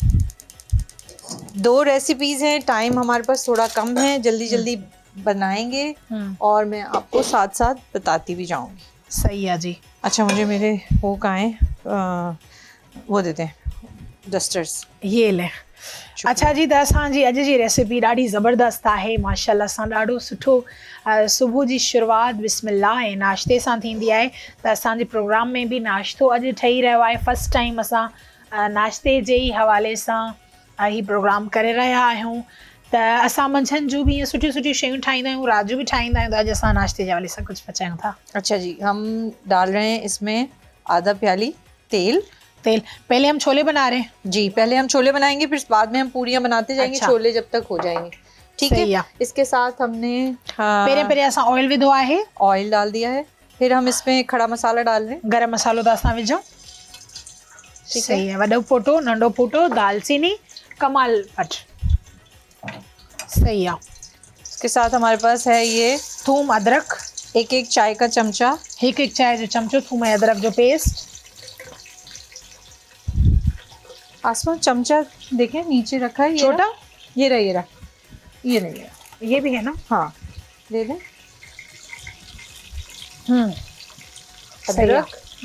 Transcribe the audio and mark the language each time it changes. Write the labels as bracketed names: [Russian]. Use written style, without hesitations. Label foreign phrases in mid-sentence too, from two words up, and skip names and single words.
[Hindi] 2 रेसिपीज हैं, टाइम हमारे पास थोड़ा कम है, जल्दी जल्दी बनाएंगे और मैं आपको साथ साथ बताती भी जाऊंगी। सही है जी। अच्छा, मुझे मेरे वो कहाँ हैं, वो देते हैं डस्टर्स, ये ले। [Sindhi] अच्छा जी, त असांजी अॼु जी रेसिपी ॾाढी ज़बरदस्त आहे माशाल्लाह सां। ॾाढो सुठो सुबुह जी शुरूआति बिस्मिल्लाह ऐं नाश्ते सां थींदी आहे। त असांजे प्रोग्राम में बि नाश्तो अॼु ठही रहियो आहे। [English] first time [Sindhi] असां नाश्ते जे ई हवाले सां ही प्रोग्राम करे रहिया आहियूं। त असां मंझंदि जो बि ईअं सुठियूं सुठियूं शयूं ठाहींदा आहियूं, राति जो बि ठाहींदा आहियूं। त अॼु असां नाश्ते जे हवाले सां कुझु पचायूं था। [Hindi] अच्छा जी, हम डाल रहे हैं इसमें आधा प्याली तेल। पहले हम छोले बना रहे हैं जी, पहले हम छोले बनाएंगे, फिर बाद में हम पूरियां बनाते जाएंगे। अच्छा। छोले जब तक हो जाएंगे। ठीक है। इसके साथ हमने [Sindhi] पहले असां ऑयल विधो आहे, [Hindi] ऑयल डाल दिया है। फिर हम इसमें खड़ा मसाला डाल रहे हैं। [Sindhi] गरम मसालो त असां विझूं। [Hindi] सही है। [Sindhi] वॾो फोटो, नंढो फोटो, दालचीनी, कमाल पट। [Hindi] सही है। इसके साथ हमारे पास है ये थूम अदरक, एक चाय का चमचा, [Sindhi] एक चाय जो चमचो थूम ऐं अदरक जो पेस्ट। [Hindi] आसमान चमचा देखें नीचे रखा है, छोटा, ये रहा, ये भी है ना? हाँ, दे दें। अदरक,